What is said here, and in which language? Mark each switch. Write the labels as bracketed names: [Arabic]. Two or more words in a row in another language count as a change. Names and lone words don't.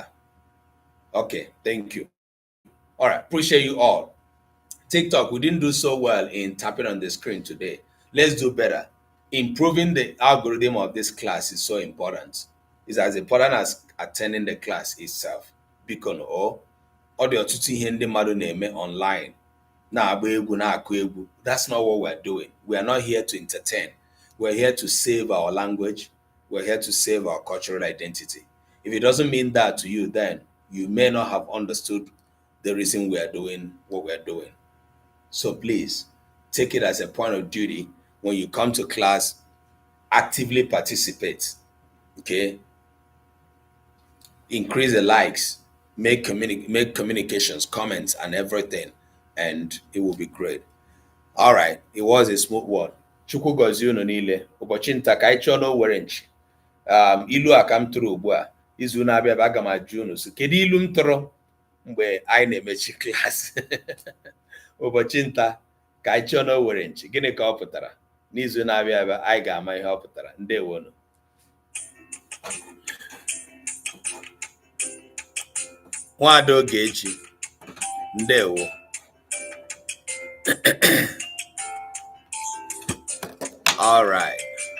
[English] Okay, thank you. All right, appreciate you all. TikTok, we didn't do so well in tapping on the screen today. Let's do better. Improving the algorithm of this class is so important. It's as important as attending the class itself. [Igbo] Because ọ dị ọtụtụ ihe ndị mmadụ na-eme online. Na-agba egwu, na-akụ egwu. [English] That's not what we're doing. We are not here to entertain. We're here to save our language. We're here to save our cultural identity. If it doesn't mean that to you, then you may not have understood the reason we are doing what we're doing. So please, take it as a point of duty. When you come to class, actively participate, okay? Increase the likes, make communications, comments, and everything, and it will be great. All right, it was a smooth one. [Igbo] Chukwu gozie unu niile. Ụbọchị nta ka anyị chọọ n'owere nchi. Ilu a ka m tụrụ ugbu a. Izu na-abịa bụ aga m ajụ unu so kedu ilu m tụrụ mgbe anyị na-emechi klaasị. Ụbọchị nta ka anyị chọọ n'owere nchi. Gịnị ka ọ pụtara? N'izu na-abịa abịa anyị ga-ama ihe ọ pụtara. Ndewonu. Nwada Ogechi, ndewo. [English] All right.